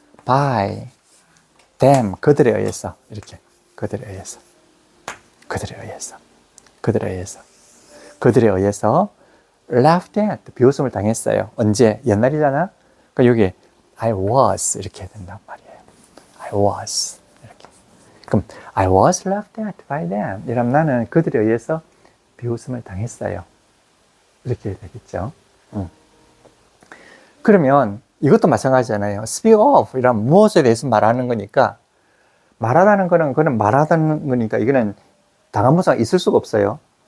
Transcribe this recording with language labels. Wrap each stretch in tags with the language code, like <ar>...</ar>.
<en>by them,</en> <ko>그들에 의해서. 이렇게. 그들에 의해서. 그들에 의해서. 그들에 의해서. 그들에 의해서 left at, 비웃음을 당했어요. 언제? 옛날이잖아? 그러니까 여기</ko> <en>I was</en> <ko>이렇게 된단 말이에요.</ko> <en>I was</en> <ko>이렇게. 그럼</ko> <en>I was laughed at by them.</en> <ko>이러면 나는 그들에 의해서 비웃음을 당했어요. 이렇게 되겠죠. 그러면 이것도 마찬가지잖아요. speak of 이란 무엇에 대해서 말하는 거니까 말하다는 거는 그는 말하다는 거니까 이거는 당한부사가 있을 수가 없어요.</ko>